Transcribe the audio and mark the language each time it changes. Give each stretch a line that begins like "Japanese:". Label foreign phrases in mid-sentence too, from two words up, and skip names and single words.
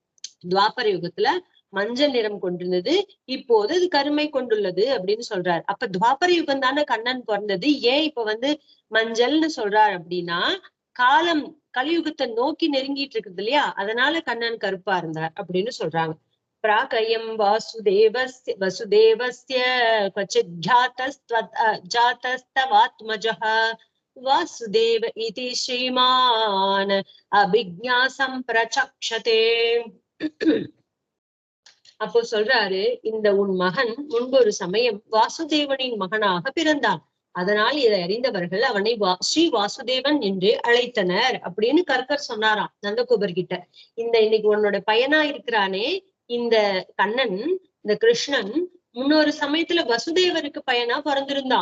Tamil: துவாபர யுகத்துல மஞ்சள் நிறம் கொண்டிருந்தது, இப்போது அது கருமை கொண்டுள்ளது அப்படின்னு சொல்றாரு. அப்ப துவாபர யுகம் தானே கண்ணன் பிறந்தது, ஏன் இப்ப மஞ்சள்னு சொல்றாரு அப்படின்னா, காலம் கலியுகத்தை நோக்கி நெருங்கிட்டு இருக்குது இல்லையா, அதனால கண்ணன் கருப்பா இருந்தார் அப்படின்னு சொல்றாங்க.
Sanskrit: प्रागयं वसुदेवस्य क्वचित् जातस्तवात्मजः वासुदेव इति श्रीमान् अभिज्ञासं प्रचक्षते.
Tamil: அப்போ சொல்றாரு, இந்த உன் மகன் முன்பு ஒரு சமயம் வாசுதேவனின் மகனாக பிறந்தான், அதனால் இதை அறிந்தவர்கள் அவனை ஸ்ரீ வாசுதேவன் என்று அழைத்தனர் அப்படின்னு கர்கர் சொன்னாராம் நந்தகோபர் கிட்ட. இன்னைக்கு உன்னோட பையனா இருக்கிறானே இந்த கண்ணன், இந்த கிருஷ்ணன் முன்னொரு சமயத்துல வசுதேவருக்கு பையனா பிறந்திருந்தான்.